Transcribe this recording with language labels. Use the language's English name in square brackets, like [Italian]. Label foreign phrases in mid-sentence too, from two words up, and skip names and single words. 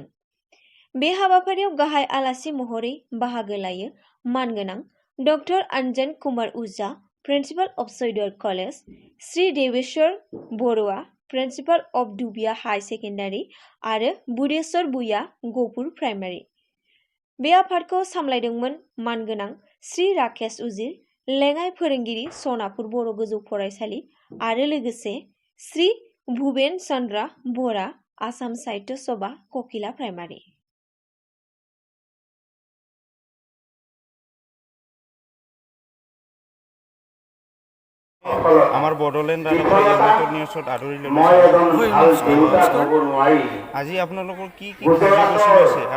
[Bodo] बे हाबाफारियाव गाहाय आलासि महरै बाहागो लायो मानगोनां डक्टर आनजन कुमार उजा, प्रिन्सिपाल अफ सैदर कलेज, श्री देवेश्वर बरुआ, प्रिन्सिपाल अफ दुबिया हाई सेकेन्डारि आरो बुदेश्वर बुया गफुर प्राइमारि। बे आफादखौ सामलायदोंमोन मानगोनां श्री राकेश उजिर, लेङाइ फोरोंगिरि सनापुर बर' गोजौ फरायसालि आरो लोगोसे श्री भुबेन चन्द्र बरा, आसाम साहित्य सभा ककिला प्राइमारि। [Assamese] আমাৰ বড়োলেণ্ড আৰু নিউজত আদৰি আজি আপোনালোকৰ কি কি কাৰ্যসূচী লৈছে আৰু